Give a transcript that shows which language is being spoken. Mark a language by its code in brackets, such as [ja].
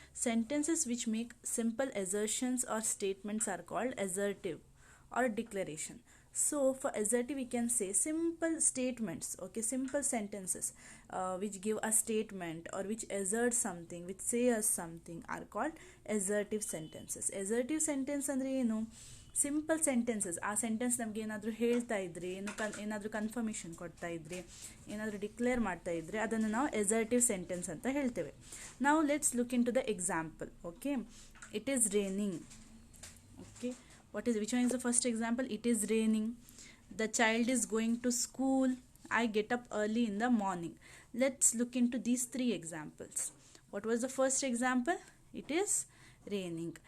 [en] Sentences which make simple assertions or statements are called assertive or declaration. So for assertive we can say simple statements, okay, simple sentences which give a statement or which assert something, which say us something are called assertive sentences. [kn] Assertive sentence ಅಂದ್ರೆ ಏನು? Simple sentences. ಆ sentence ನಮ್ಗೆ ಏನಾದರೂ ಹೇಳ್ತಾ ಇದ್ರೆ, ಏನಾದರೂ confirmation ಕೊಡ್ತಾ ಇದ್ರೆ, ಏನಾದರೂ ಡಿಕ್ಲೇರ್ ಮಾಡ್ತಾ ಇದ್ರೆ ಅದನ್ನು ನಾವು assertive ಸೆಂಟೆನ್ಸ್ ಅಂತ ಹೇಳ್ತೇವೆ. [en] ನಾವು let's look into the example. Okay, it is raining. Okay, which one is the first example? It is raining. The child is going to school. I get up early in the morning. Let's look into these three examples. What was the first example? It is raining.